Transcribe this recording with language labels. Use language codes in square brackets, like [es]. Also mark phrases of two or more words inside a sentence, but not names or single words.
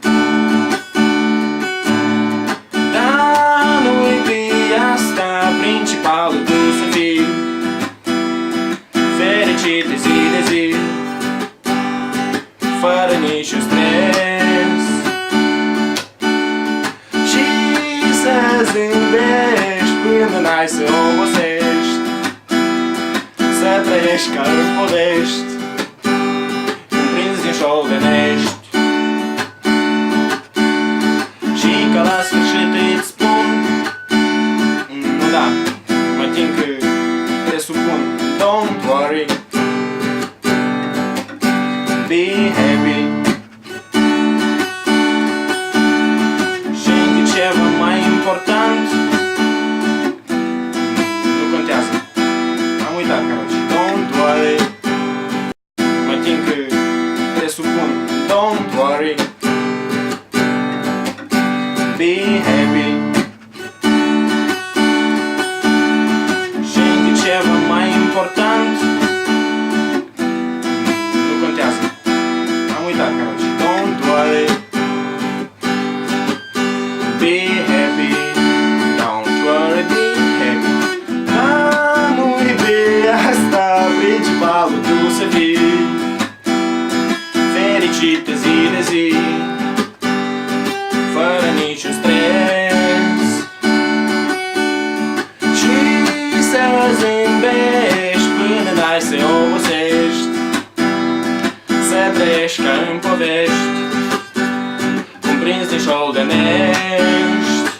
[ro] Dar nu-i pe asta principalul, tu să fii fericit de zi de zi, fără niciun stres, și să zâmbești până n-ai să obosești, să trăiești ca în povești, cuprins din șoldenești. Și că la sfârșit îți spun, nu da, mă tin că presupun, [en] don't worry, be happy. [ro] Și încă ceva mai important, nu contează, am uitat, короче, [en] don't worry, [ro] mă tin că presupun, [en] don't worry, be happy. [ro] Și încă ceva mai important, nu contează, am uitat, короче, [en] don't worry, be happy, don't worry, be happy. [ro] Dar nu-i pe asta principalul, tu să fii fericit de zi de zi, fără niciun stres, și să zâmbești până n-ai să obosești, să trăiești ca în povești, cuprins din șoldenești.